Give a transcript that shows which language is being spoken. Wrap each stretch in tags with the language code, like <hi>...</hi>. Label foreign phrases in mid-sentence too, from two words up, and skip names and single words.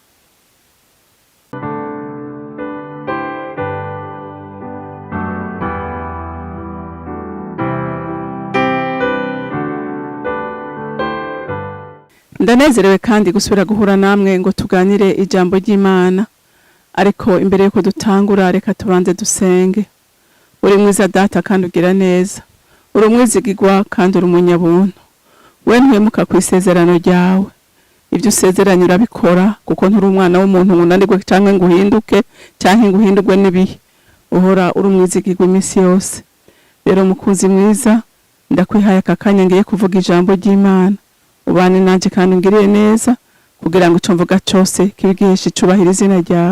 <rn>Ndanezerewe kandi gusubira guhura namwe ngo tuganire ijambo ry'Imana. Ariko imbere yuko dutangura, reka tubanze dusenge. Uri mwiza Data kandi ugira neza, uri umwizigirwa kandi uri umunyabuntu. We ntuhemuka ku isezerano ryawe, ibyo usezeranye urabikora, kuko nturi umwana w'umuntu ngo unanirwe canke ngo uhinduke canke ngo uhindurwe n'ibihe. Uhora uri umwizigirwa iminsi yose. Rero mukunzi mwiza, ndakwihaye aka kanya ngiye kuvuga ijambo ry'Imana. Ubane nanje kandi ungirire neza, kugira ngo ico mvuga cyose kibigiheshe icubahiro izina ryawe.</rn>